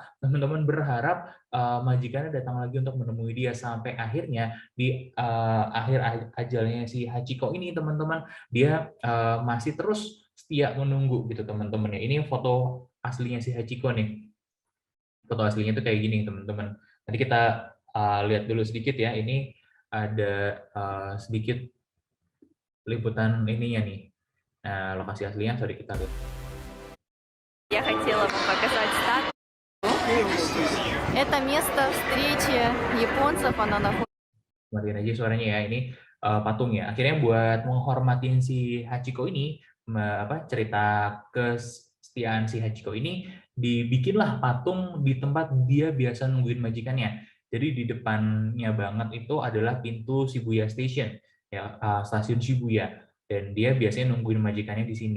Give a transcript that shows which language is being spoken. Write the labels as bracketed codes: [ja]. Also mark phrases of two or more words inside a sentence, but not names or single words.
[id] Teman-teman, berharap majikannya datang lagi untuk menemui dia, sampai akhirnya di akhir ajalnya si Hachiko ini teman-teman, dia masih terus setia menunggu gitu teman-teman ya. Ini foto aslinya si Hachiko nih. Foto aslinya tuh kayak gini teman-teman. Nanti kita lihat dulu sedikit ya. Ini ada sedikit liputan ininya nih. Nah, lokasi aslinya, sorry, kita lihat. [ru] Я хотела вам показать статую. Это место встречи японцев, оно находится. [id] Matiin aja suaranya ya. Ini patung ya. Akhirnya buat menghormatin si Hachiko ini, cerita kesetiaan si Hachiko ini, dibikinlah patung di tempat dia biasa nungguin majikannya. Jadi di depannya banget itu adalah pintu Shibuya Station, ya, stasiun Shibuya, dan dia biasanya nungguin majikannya di sini.